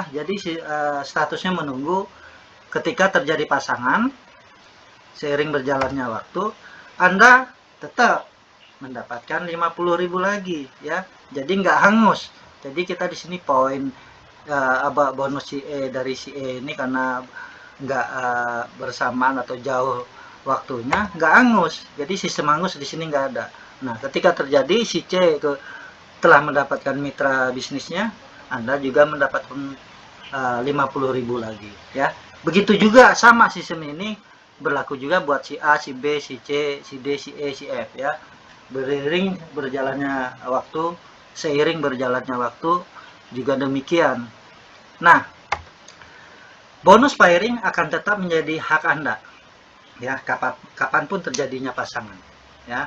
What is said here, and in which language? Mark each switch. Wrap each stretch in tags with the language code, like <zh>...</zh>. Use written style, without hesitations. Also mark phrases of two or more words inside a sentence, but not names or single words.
<id>Jadi statusnya menunggu. Ketika terjadi pasangan, seiring berjalannya waktu, Anda tetap mendapatkan 50.000 lagi ya. Jadi nggak hangus. Jadi kita di sini poin bonus si E dari si E ini karena nggak bersamaan atau jauh waktunya, nggak hangus. Jadi sistem hangus di sini nggak ada. Nah, ketika terjadi si C itu telah mendapatkan mitra bisnisnya, Anda juga mendapatkan 50.000 lagi ya. Begitu juga sama sistem ini berlaku juga buat si A, si B, si C, si D, si E, si F ya. Seiring berjalannya waktu juga demikian. Nah, Bonus pairing akan tetap menjadi hak Anda, ya, kapanpun terjadinya pasangan, ya.</id>